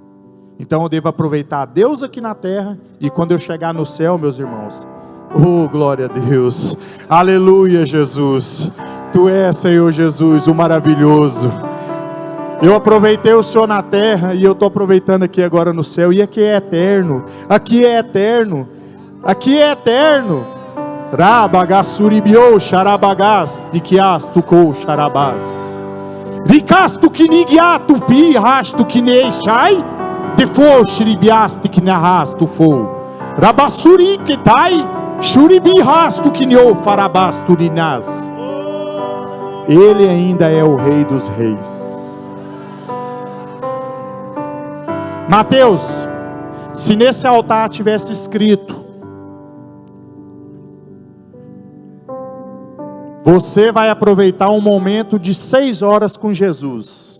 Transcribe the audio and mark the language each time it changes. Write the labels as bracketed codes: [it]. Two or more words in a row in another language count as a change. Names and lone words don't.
[pt] Então eu devo aproveitar Deus aqui na terra, e quando eu chegar no céu, meus irmãos, oh glória a Deus, aleluia Jesus, Tu és, Senhor Jesus, o maravilhoso. Eu aproveitei o Senhor na terra, e eu estou aproveitando aqui agora no céu, e aqui é eterno, aqui é eterno, aqui é eterno. Rabagasuribio xarabagás, diquias tucou xarabás. Ricasto kinigiatu pi rasto kineixai, defo xiribiaste kinarrasto fou. Rabassuri ketai, xuribi rasto kinio farabasto rinás. Ele ainda é o Rei dos Reis. Mateus, se nesse altar tivesse escrito: você vai aproveitar um momento de 6 horas com Jesus.